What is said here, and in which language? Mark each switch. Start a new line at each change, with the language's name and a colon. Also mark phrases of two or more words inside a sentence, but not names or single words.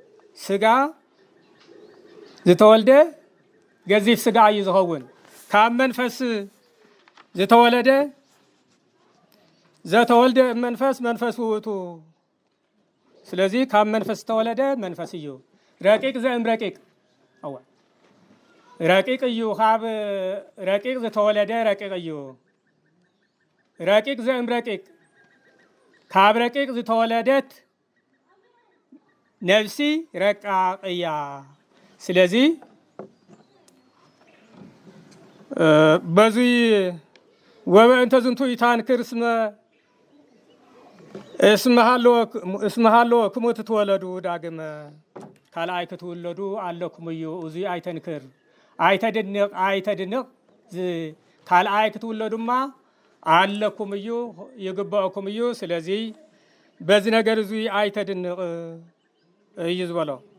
Tigrinya: ስጋ ዝተወልደ ገዚፍ ስጋ እዩ ዝኸውን ካብ መንፈስ ዝተወለደ ዘተወልደ መንፈስ መንፈስ ውእቱ ስለዚ ካብ መንፈስ ዝተወለደ መንፈስ እዩ ረቂቅ ዘእም ረቂቅ አዋ ረቂቅ እዩ ካብ ረቂቅ ዝተወለደ ረቂቅ እዩ ረቂቅ ዘእም ረቂቅ ካብ ረቂቅ ዝተወለደት ነፍሲ ረቃቅ እያ ስለዚ በዚ
Geez: ወበእንተ ዝንቱ ይታንክር እስመሃሎ ክሙ ትትወለዱ ዳግመ
Tigrinya: ካልኣይ ክትውለዱ ኣለኩም እዩ እዚ ኣይተንክር ኣይተድንቕ ካልኣይ ክትውለዱማ ኣለኩም እዩ ይግበአኩም እዩ ስለዚ በዚ ነገር እዚ ኣይተድንቕ እዩ ዝበሎ